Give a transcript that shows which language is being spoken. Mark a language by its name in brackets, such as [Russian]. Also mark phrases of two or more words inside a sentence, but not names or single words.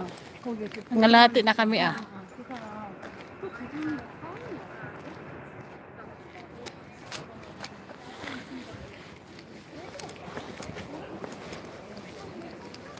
[Korean] 거기 그 [Filipino] Ngalahati na kami ah. [Korean] 그 사람 또 그분이랑 싸우는 거야.